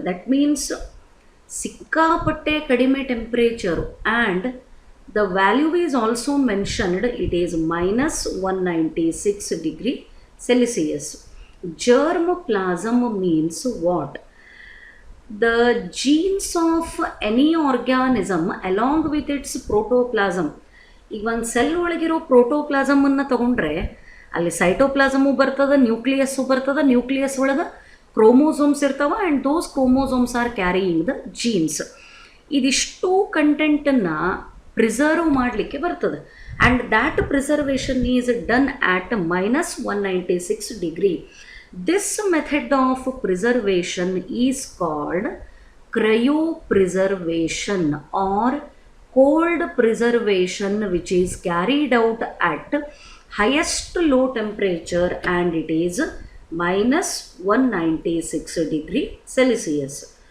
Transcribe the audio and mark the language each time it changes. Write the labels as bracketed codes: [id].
[en] That means [kn] ಸಿಕ್ಕಾಪಟ್ಟೆ ಕಡಿಮೆ temperature, [en] and the value is also mentioned, it is -196 degree Celsius. Germplasm means what? The genes of any organism along with its protoplasm. [kn] ಈಗ ಒಂದು cell ಒಳಗಿರೋ ಪ್ರೋಟೋಪ್ಲಾಸಮನ್ನು ತಗೊಂಡ್ರೆ ಅಲ್ಲಿ ಸೈಟೋಪ್ಲಾಸಮು ಬರ್ತದೆ, nucleus ಬರ್ತದೆ, ನ್ಯೂಕ್ಲಿಯಸ್ ಒಳಗೆ ಕ್ರೋಮೋಸೋಮ್ಸ್ ಇರ್ತಾವೆ, [en] And those chromosomes are carrying the genes. [kn] ಇದಿಷ್ಟು ಕಂಟೆಂಟನ್ನು ಪ್ರಿಸರ್ವ್ ಮಾಡಲಿಕ್ಕೆ ಬರ್ತದೆ. [en] and that preservation is done at minus 196 degree. This method of preservation is called cryopreservation or cold preservation, which is carried out at highest low temperature, and it is minus 196 degree Celsius.